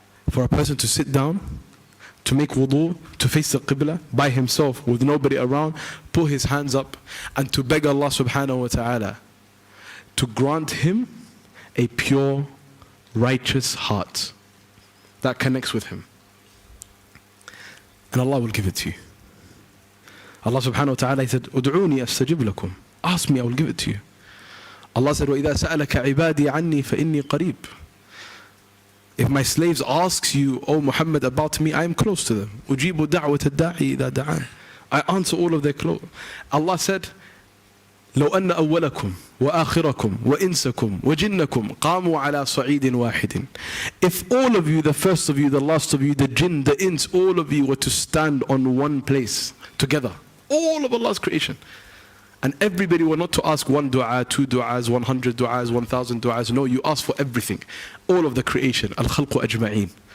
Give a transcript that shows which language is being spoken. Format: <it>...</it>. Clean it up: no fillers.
<en>For a person to sit down, to make wudu, to face the qibla by himself with nobody around, put his hands up and to beg Allah subhanahu wa ta'ala to grant him a pure, righteous heart that connects with Him. And Allah will give it to you. Allah subhanahu wa ta'ala, He said,</en> <ar>"Ud'uni astajib lakum."</ar> <en>Ask me, I will give it to you. Allah said,</en> <ar>وَإِذَا سَأَلَكَ عِبَادِي عَنِّي فَإِنِّي قَرِيبٌ.</ar> <en>If my slaves asks you, O Muhammad, about me, I am close to them.</en> <ar>أُجِيبُ دَعْوَةَ الدَّاعِي إِذَا دَعَانِ.</ar> <en>I answer all of their close. Allah said,</en> <ar>لو أن أولكم وآخركم وإنسكم وجنكم قاموا على صعيد واحد.</ar> <en>If all of you, the first of you, the last of you, the jinn, the ins, all of you were to stand on one place together, all of Allah's creation, and everybody were not to ask one dua, two du'as, 100 du'as, 1,000 du'as. No, you ask for everything, all of the creation, al-khalqu ajma'een.</en>